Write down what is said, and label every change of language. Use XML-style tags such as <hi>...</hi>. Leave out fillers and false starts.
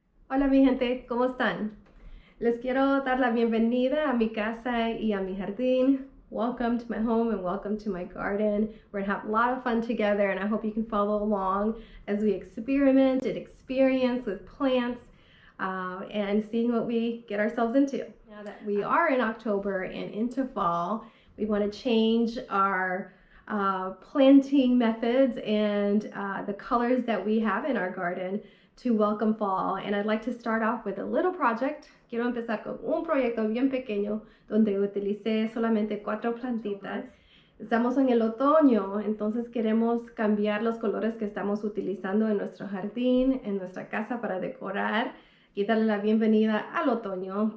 <es>Hola mi gente, ¿cómo están? Les quiero dar la bienvenida a mi casa y a mi jardín.</es> <en>Welcome to my home and welcome to my garden. We're gonna have a lot of fun together and I hope you can follow along as we experiment and experience with plants and seeing what we get ourselves into. Now that we are in October and into fall, we want to change our planting methods and the colors that we have in our garden to welcome fall. And I'd like to start off with a little project.</en> <es>Quiero empezar con un proyecto bien pequeño donde utilicé solamente 4 plantitas. Estamos en el otoño, entonces queremos cambiar los colores que estamos utilizando en nuestro jardín, en nuestra casa para decorar y darle la bienvenida al otoño.</es>